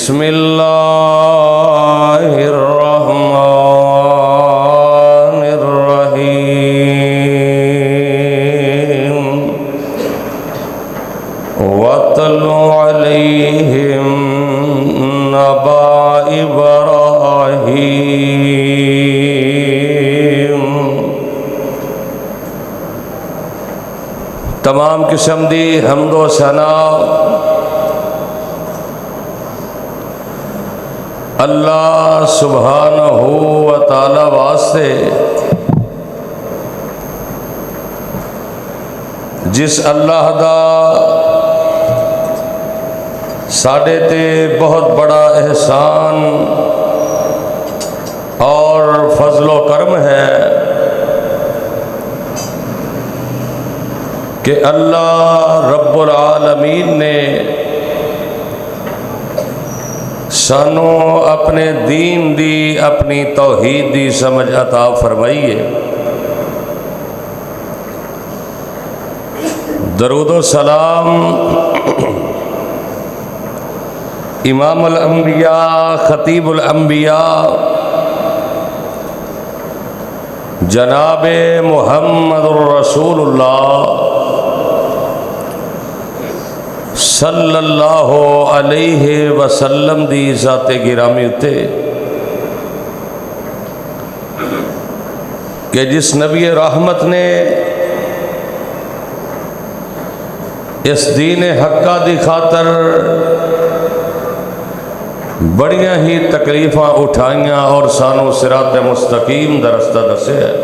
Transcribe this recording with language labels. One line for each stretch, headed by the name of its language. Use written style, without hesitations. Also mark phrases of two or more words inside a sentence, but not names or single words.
Arabic: بسم الله الرحمن الرحيم واتل عليهم نبأ إبراهيم.
Punjabi: تمام قسم دی حمد و ثنا اللہ
Arabic: سبحانه وتعالى
Punjabi: واسطے، جس اللہ دا ساڈے تے بہت بڑا احسان اور فضل و کرم ہے کہ اللہ
Arabic: رب العالمين
Punjabi: نے سانوں اپنے دین دی، اپنی توحید دی سمجھ عطا فرمائی ہے. درود و سلام
Arabic: إمام الأنبياء، خطيب الأنبياء، جناب محمد رسول الله صلى الله عليه وسلم
Punjabi: دی ذات گرامی اتے کہ جس نبی رحمت نے اس دین حقہ دی خاطر بڑیاں ہی تکلیفاں اٹھائیاں اور سانوں
Arabic: صراط مستقيم
Punjabi: دا رستہ دسے.